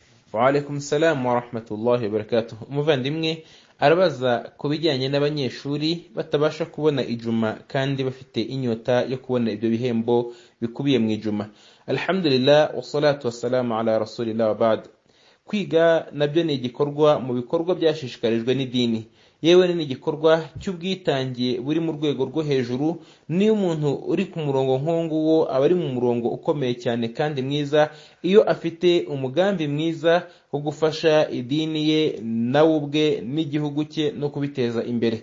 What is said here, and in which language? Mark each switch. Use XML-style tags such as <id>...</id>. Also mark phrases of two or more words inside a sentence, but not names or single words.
<ar>وعليكم السلام ورحمة الله وبركاته.</ar> <rw>Umuvandimwe arabaza ku bijyanye n'abanyeshuri batabasha kubona ijuma kandi bafite inyota yo kubona ibyo bihembo bikubiye mu ijuma.</rw> <ar>الحمد لله والصلاة والسلام على رسول الله وبعد.</ar> <rw>Kwiga nabyo ni igikorwa mu bikorwa byashishikarijwe n'idini, yewe ni igikorwa cy'ubwitange buri mu rwego rwo hejuru. Niyo umuntu uri ku murongo nk'uwo aba ari mu murongo ukomeye cyane kandi mwiza, iyo afite umugambi mwiza wo gufasha idini ye nawe ubwe n'igihugu cye no kubiteza imbere.</rw>